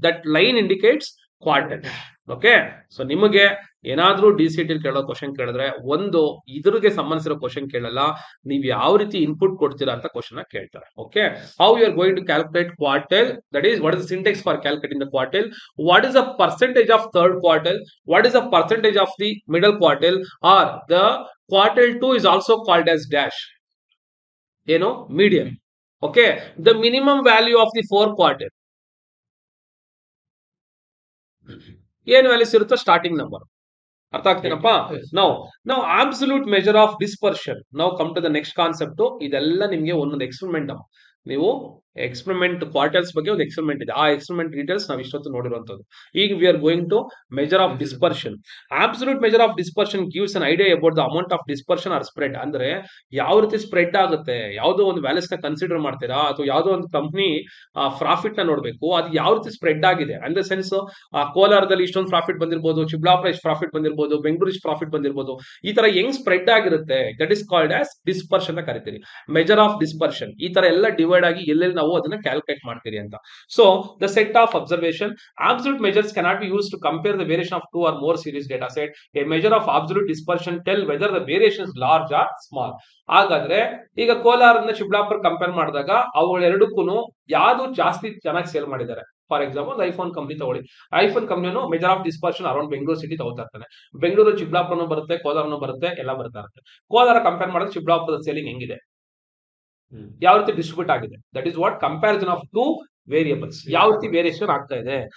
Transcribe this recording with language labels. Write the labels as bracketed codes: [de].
[kn] That line indicates quarter. Okay, so ನಿಮಗೆ ಏನಾದ್ರೂ DCET ಕೇಳೋ ಕ್ವಶನ್ ಕೇಳಿದ್ರೆ, ಒಂದು ಇದ್ರಿಗೆ ಸಂಬಂಧಿಸಿರೋ ಕ್ವಶನ್ ಕೇಳಲ್ಲ, ನೀವು ಯಾವ ರೀತಿ ಇನ್ಪುಟ್ ಕೊಡ್ತೀರಾ ಅಂತ ಕ್ವಶನ್ ಕೇಳ್ತಾರೆ. [en] Okay, how you are going to calculate quartile? That is what is syntax for calculating the quartile. What is the percentage of third quartile? What is the percentage of the middle quartile? Or the quartile 2 is also called as dash. [kn] ಏನು? Median. [en] okay, the minimum value of the 4 quartile [kn] ಏನು values ಇರುತ್ತೋ [en] Starting number. [kn] ಅರ್ಥ ಆಗ್ತೀನಪ್ಪ? ನಾವು absolute measure of dispersion. ನಾವು [en] Come to the next concept. [kn] ಇದೆಲ್ಲ ನಿಮ್ಗೆ ಒಂದೊಂದು experiment. ನೀವು ಎಕ್ಸ್ಪೆರಿಮೆಂಟ್ ಕ್ವಾರ್ಟಲ್ಸ್ ಬಗ್ಗೆ ಒಂದು ಎಕ್ಸ್ಪೆರಿಮೆಂಟ್ ಇದೆ, ಆ ಎಕ್ಸ್ಪೆರಿಮೆಂಟ್ ಡೀಟೇಲ್ಸ್ ನಾವು ಇಷ್ಟೊತ್ತು ನೋಡಿರುವಂತದ್ದು. [en] ಈಗ we are going to measure of dispersion. Absolute measure of dispersion gives an idea about the amount of dispersion or spread. [kn] ಅಂದ್ರೆ ಯಾವ ರೀತಿ ಸ್ಪ್ರೆಡ್ ಆಗುತ್ತೆ, ಯಾವುದೋ ಒಂದು ವ್ಯಾಲ್ಯೂಸ್ ನ ಕನ್ಸಿಡರ್ ಮಾಡ್ತೀರಾ, ಅಥವಾ ಯಾವುದೋ ಒಂದು ಕಂಪ್ನಿ ಪ್ರಾಫಿಟ್ ನ ನೋಡ್ಬೇಕು, ಅದು ಯಾವ ರೀತಿ ಸ್ಪ್ರೆಡ್ ಆಗಿದೆ. ಅಂದ ಸೆನ್ಸ್, ಕೋಲಾರದಲ್ಲಿ ಇಷ್ಟೊಂದು ಪ್ರಾಫಿಟ್ ಬಂದಿರಬಹುದು, ಚಿಕ್ಕಬಳ್ಳಾಪುರ ಇಷ್ಟು ಪ್ರಾಫಿಟ್ ಬಂದಿರಬಹುದು, ಬೆಂಗಳೂರು ಇಷ್ಟು ಪ್ರಾಫಿಟ್ ಬಂದಿರಬಹುದು. ಈ ತರ ಹೆಂಗ್ ಸ್ಪ್ರೆಡ್ ಆಗಿರುತ್ತೆ, [en] that is called as dispersion [kn] ಅಂತ ಕರಿತೀರಿ. Measure of dispersion. ಈ ತರ ಎಲ್ಲ ಡಿವೈಡ್ ಆಗಿ ಎಲ್ಲೆಲ್ಲಿ ನಾವು ಅದನ್ನ ಕ್ಯಾಲ್ಕುಲೇಟ್ ಮಾಡ್ತೀರಿ ಅಂತ. [en] So the set of observation. Absolute measures cannot be used to compare the variation of two or more series data set. A measure of absolute dispersion tell whether the variation is large or small. [kn] ಹಾಗಾದ್ರೆ ಈಗ ಕೋಲಾರನ್ನ Chikkaballapur compare ಮಾಡಿದಾಗ ಅವುಗಳೆರಡಕ್ಕೂ ಯಾವ್ದು ಜಾಸ್ತಿ ಚೆನ್ನಾಗಿ sale ಮಾಡಿದ್ದಾರೆ? For example ಒಂದು iPhone company ತಗೊಳ್ಳಿ. IPhone ಕಂಪ್ನಿಯನ್ನು measure of dispersion around Bengaluru city ತಗೋತಾ ಇರ್ತಾನೆ. ಬೆಂಗಳೂರು ಚಿಕ್ಕಬಳ್ಳಾಪುರನೂ ಬರುತ್ತೆ, ಕೋಲಾರನೂ ಬರುತ್ತೆ, ಎಲ್ಲ ಬರ್ತಾ ಇರುತ್ತೆ. ಕೋಲಾರ ಕಂಪೇರ್ ಮಾಡಿದ್ರೆ ಚಿಕ್ಕಬಳ್ಳಾಪುರದ ಸೇಲಿಂಗ್ ಹೆಂಗಿದೆ, ಯಾವ ರೀತಿ ಡಿಸ್ಟ್ರಿಬ್ಯೂಟ್ ಆಗಿದೆ, [en] that is what comparison of two variables, [kn] ಯಾವ ರೀತಿ ವೇರಿಯೇಷನ್ ಆಗ್ತಾ ಇದೆ.